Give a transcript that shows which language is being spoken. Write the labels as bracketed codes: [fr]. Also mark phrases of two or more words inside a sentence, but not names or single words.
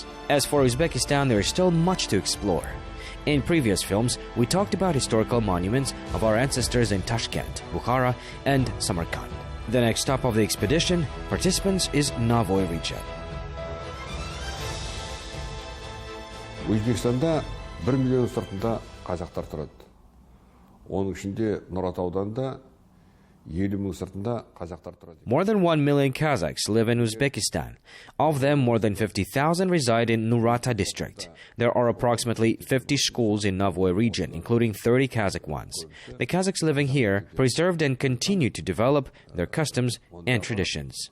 [en] As for Uzbekistan, there is still much to explore. In previous films, we talked about historical monuments of our ancestors in Tashkent, Bukhara, and Samarkand. The next stop of the expedition, participants, is Navoi region. [kk] Uzbekistanda 1 миллион сыртында қазақтар тұрады. Оның ішінде Nurata ауданында 50 мың сыртында қазақтар тұрады. [en] More than 1 million Kazakhs live in Uzbekistan. Of them, more than 50,000 reside in Nurata district. There are approximately 50 schools in Navoi region, including 30 Kazakh ones. The Kazakhs living here preserved and continue to develop their customs and traditions.